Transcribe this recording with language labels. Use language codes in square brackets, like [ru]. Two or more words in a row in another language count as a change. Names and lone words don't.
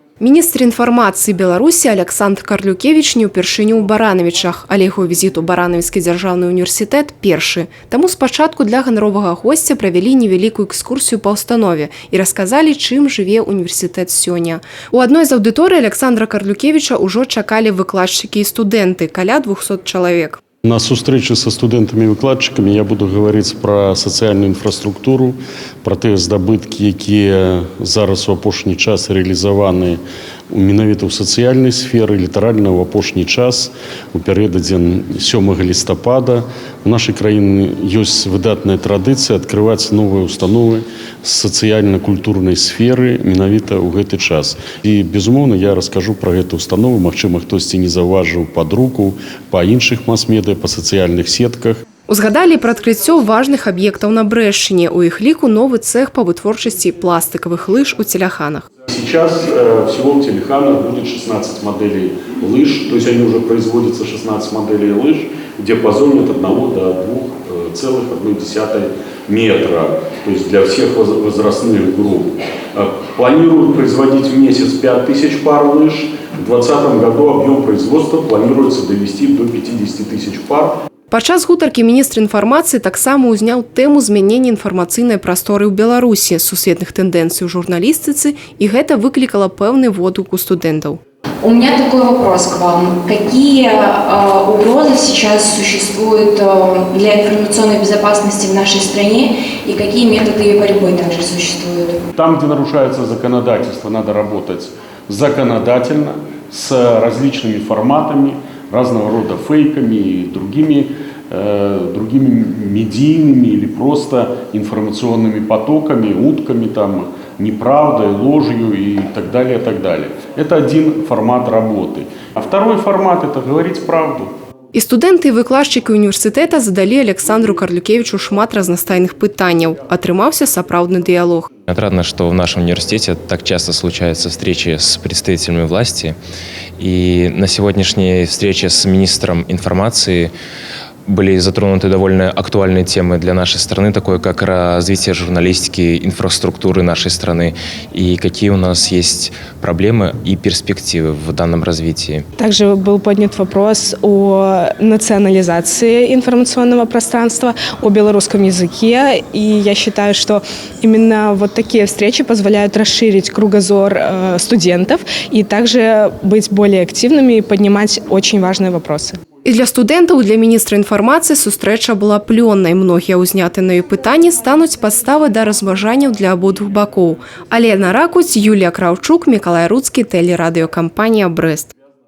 [be] Міністр інфармацыі Беларусі Александр Карлюкевіч не ўпершыню ў Баранавічах, але яго візіт у Баранавіцкі дзяржаўны універсітэт першы. Таму спачатку для ганаровага госця правялі невялікую экскурсію па ўстанове і расказалі, чым жыве універсітэт сёння. У адной з аўдыторый Александра Карлюкевіча ўжо чакалі выкладчыкі і студэнты, каля 200 чалавек. [ru] На встрече со студентами и выкладчиками я буду говорить про социальную инфраструктуру, про те [be] здобытки, які зараз у апошні час реализованы менавіта ў сацыяльнай сферы, літаральна ў апошні час, у перыядзе 7 лістапада. У нашай краіны ёсць выдатная традыцыя адкрываць новыя установы з сацыяльна-культурнай сферы менавіта ў гэты час. І, безумоўна, я раскажу пра гэту установу, магчыма, хтосьці не заўважыў пад руку, па іншых мас-медыа, па сацыяльных сетках. Узгадалі пра адкрыццё важных аб'ектаў на Брэшчыне, у іх ліку новы цэх па вытворчасці пластикавых лыж у Теляханах. [ru] Сейчас всего в Телеханах будет 16 моделей лыж, то есть они уже производятся 16 моделей лыж в диапазоне от 1 до 2,1 метра, то есть для всех возрастных групп. Планируют производить в месяц 5000 пар лыж, в 2020 году объем производства планируется довести до 50 тысяч пар. [be] Падчас гутаркі міністр інфармацыі таксама ўзняў тэму змянення інфармацыйнай прасторы ў Беларусі, сусветных тэндэнцый у журналістыцы, і гэта выклікала пэўны водгук у студэнтаў. [ru] У меня такой вопрос к вам. Какие угрозы сейчас существуют для информационной безопасности в нашей стране и какие методы борьбы также существуют? Там, где нарушается законодательство, надо работать законодательно, с различными форматами, разного рода фейками и другими медийными или просто информационными потоками, утками, там, неправдой, ложью и так далее, так далее. Это один формат работы. А второй формат – это говорить правду. [be] І студэнты і выкладчыкі універсітэта задалі Александру Карлюкевичу шмат разнастайных пытанняў. Атрымаўся сапраўдны дыялог. [ru] Отрадно, что в нашем университете так часто случаются встречи с представителями власти. И на сегодняшней встрече с министром информации были затронуты довольно актуальные темы для нашей страны, такое как развитие журналистики, инфраструктуры нашей страны и какие у нас есть проблемы и перспективы в данном развитии. Также был поднят вопрос о национализации информационного пространства, о белорусском языке. И я считаю, что именно вот такие встречи позволяют расширить кругозор студентов и также быть более активными и поднимать очень важные вопросы. [be] І для студэнтаў, для міністра інфармацыі сустрэча была плённай. Многія ўзнятыя на ёй пытанні стануць падставай да разважанняў для абодвух бакоў. Алена Ракуць, Юлія Краўчук, Мікалай Руцкі, тэлерадыёкампанія «Брэст».